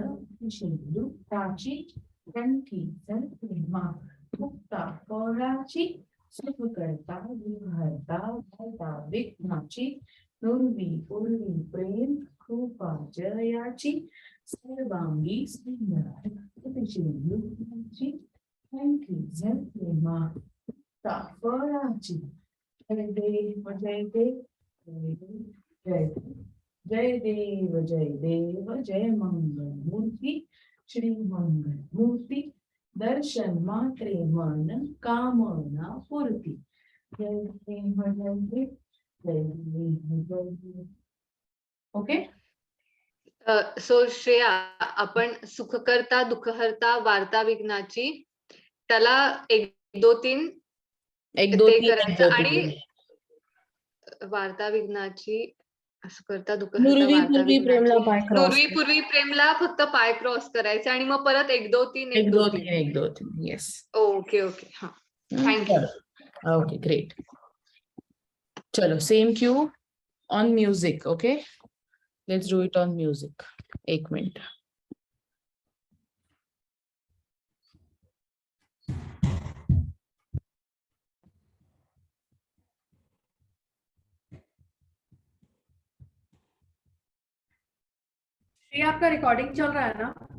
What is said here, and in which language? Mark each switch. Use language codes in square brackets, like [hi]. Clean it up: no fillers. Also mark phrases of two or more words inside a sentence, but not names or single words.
[mr] सिंधुताची कंठी प्रेमा मुक्ता फळाची सुख करता दुःख हरता वार्ता विघ्नाची पूर्वी पूर्वी प्रेम कृपा जयाची सर्वांगी सुंदर सिंधुताची कंठी प्रेमा मुक्ता फळाची जय देव जय देव जय देव जय देव जय देव जय मंगल मूर्ती श्री मंगल मूर्ती दर्शन मात्रे मन कामना पूर्ती जय देव जय देव जय देव जय देव ओके सो श्रेया आपण सुख करता दुःख हरता वार्ता विघ्नाची त्याला 1 2 3 [hi] एक दो [mr] ते [hi] तीन [mr] करायचं आणि वार्ता विघ्नाची असं करता दुःख हरता पूर्वी वार्ता पूर्वी प्रेमला विघ्नाची पाय क्रॉस पूर्वी पूर्वी प्रेमला फक्त पाय क्रॉस करायचे आणि मग परत 1 2 3 [hi] एक 1 दो 2 तीन 3 एक दो तीन येस [en] okay okay हा thank you okay great चलो same cue on music okay let's do it on music 1 minute [hi] ये आपका रिकॉर्डिंग चल रहा है ना